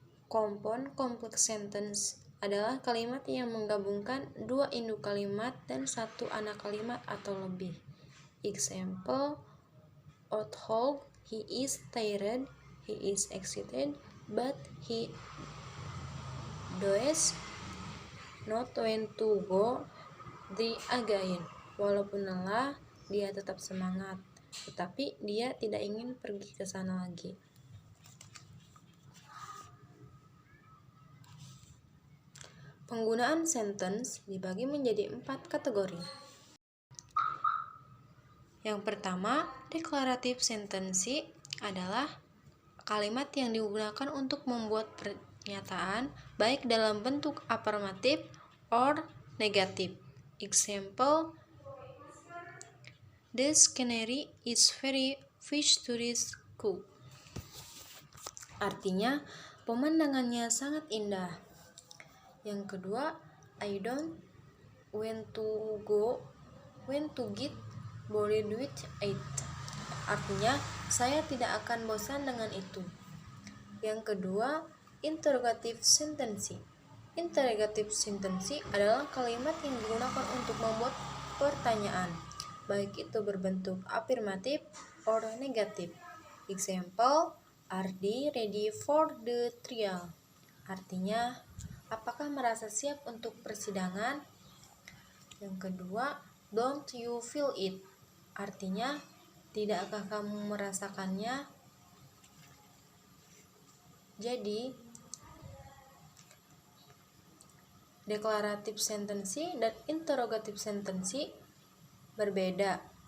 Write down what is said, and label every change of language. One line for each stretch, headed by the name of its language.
Indonesian: Compound complex sentence adalah kalimat yang menggabungkan dua induk kalimat dan satu anak kalimat atau lebih.
English: Example: although he is tired, he is excited, but he does not want to go there again.
Indonesian: Walaupun lelah, dia tetap semangat, tetapi dia tidak ingin pergi ke sana lagi. Penggunaan sentence dibagi menjadi 4 kategori. Yang pertama, declarative sentence adalah kalimat yang digunakan untuk membuat pernyataan baik dalam bentuk
English: affirmative or negative. Example: the scenery is very picturesque.
Indonesian: Artinya, pemandangannya sangat indah. Yang kedua,
English: I don't want to get bored with it.
Indonesian: Artinya, saya tidak akan bosan dengan itu. Yang kedua, interrogative sentence. Interrogative sentence adalah kalimat yang digunakan untuk membuat pertanyaan, baik itu berbentuk afirmatif or negatif.
English: Example: are they ready for the trial?
Indonesian: Artinya, apakah merasa siap untuk persidangan? Yang kedua,
English: don't you feel it?
Indonesian: Artinya, tidakkah kamu merasakannya? Jadi, declarative sentence dan interrogative sentence berbeda.